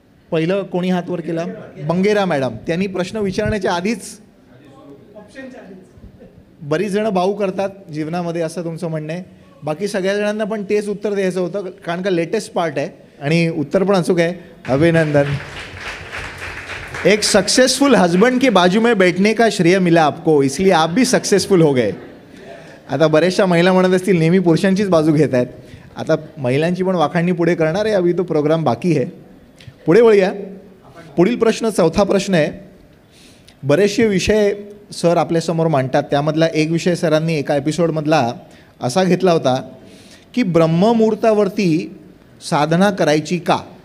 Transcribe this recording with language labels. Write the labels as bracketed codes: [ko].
[mr] पहिलं कोणी हात वर केला? बंगेरा मॅडम. त्यांनी प्रश्न विचारण्याच्या आधीच बरीच जणं बाऊ करतात जीवनामध्ये असं तुमचं म्हणणं आहे. बाकी सगळ्या जणांना पण तेच उत्तर द्यायचं होतं, कारण का लेटेस्ट पार्ट आहे आणि उत्तर पण अचूक आहे. अभिनंदन. [hi] एक सक्सेसफुल हस्बैंड के बाजू में बैठने का श्रेय मिला आपको, इसलिए आप भी सक्सेसफुल हो गए. [mr] आता बऱ्याचशा महिला म्हणत असतील नेहमी पुरुषांचीच बाजू घेत आहेत. आता महिलांची पण वाखाणणी पुढे करणार आहे, [hi] अभी तो प्रोग्राम बाकी [mr] आहे. पुढे वळूया. पुढील प्रश्न 4था प्रश्न आहे. बरेचसे विषय सर आपल्यासमोर मांडतात, त्यामधला एक विषय सरांनी एका एपिसोडमधला असा घेतला होता की ब्रह्ममुहूर्तावरती साधना करायची का.